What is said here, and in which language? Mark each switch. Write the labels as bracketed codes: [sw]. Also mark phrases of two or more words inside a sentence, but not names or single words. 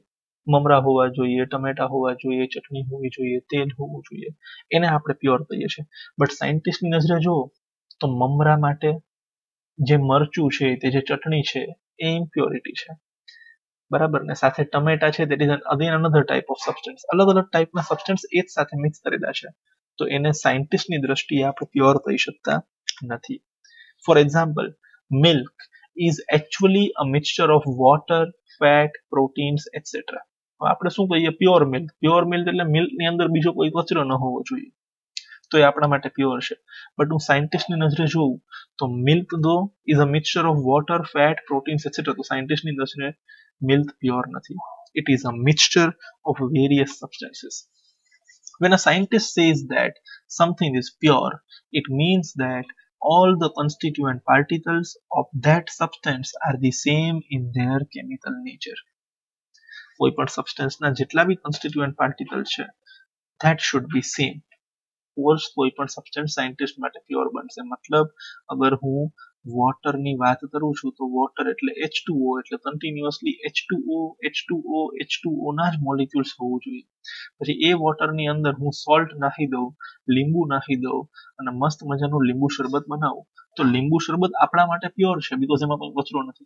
[gu] મમરા હોવા જોઈએ, ટમેટા હોવા જોઈએ, ચટણી હોવી જોઈએ, તેલ હોવું જોઈએ, એને આપણે પ્યોર કહીએ છીએ. બટ સાયન્ટિસ્ટની નજરે જુઓ તો મમરા માટે જે મરચું છે, તે જે ચટણી છે, એ ઇમ્પ્યોરિટી છે. બરાબર ને. સાથે ટમેટા છે, [en] that is again another type of substance. [gu] અલગ અલગ ટાઈપના સબસ્ટન્સ એક સાથે મિક્સ કરેલા છે, તો એને સાયન્ટિસ્ટની દ્રષ્ટિએ આપણે પ્યોર કહી શકતા નથી. [en] For example, milk is actually a mixture of water, fat, proteins etcetera. [gu] આપણે શું કહીએ [en] pure milk? pure milk [gu] એટલે મિલ્કની અંદર બીજો કોઈ કચરો ન હોવો જોઈએ, તો એ આપણા માટે પ્યોર છે. બટ હું સાયન્ટિસ્ટની નજરે જોઉં તો [en] milk though is a mixture of water, fat, proteins etcetera, [gu] તો સાયન્ટિસ્ટની નજરે [en] milk pure [gu] નથી. [en] It is a mixture of various substances. When a scientist says that something is pure, it means that all the constituent particles of that substance are the same in their chemical nature. [gu] કોઈ પણ સબસ્ટન્સના જેટલા બી [en] constituent particles [gu] છે, [en] that should be same. [gu] કોર્સ કોઈ પણ [en] substance scientist [gu] માટે પ્યોર બનશે. મતલબ અગર હું વોટરની વાત કરું છું તો વોટર એટલે H2O, એટલે કન્ટિન્યુઅસલી H2O H2O H2O ના જ મોલિક્યુલ્સ હોવું જોઈએ. પછી એ વોટરની અંદર હું સોલ્ટ નાખી દઉં, લીંબુ નાખી દઉં અને મસ્ત મજાનું લીંબુ શરબત બનાવું, તો લીંબુ શરબત આપણા માટે પ્યોર છે, બીકોઝ એમાં કોઈ કચરો નથી.